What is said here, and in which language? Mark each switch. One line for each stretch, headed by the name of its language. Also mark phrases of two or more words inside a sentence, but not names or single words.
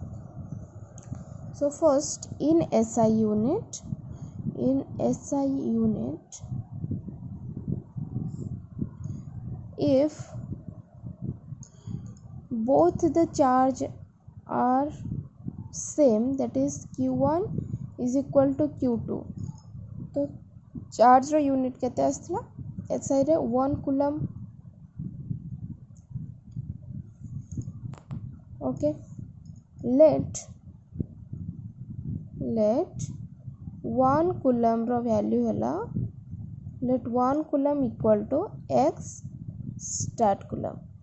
English: So first, in SI unit, if both the charge are same, that is Q1 is equal to Q2,
Odia: तो charge रो unit केते आस्थिला SI रे
English: 1 coulomb. Okay, let 1 coulomb
Odia: रो value हला,
English: let 1 coulomb equal to x stat coulomb.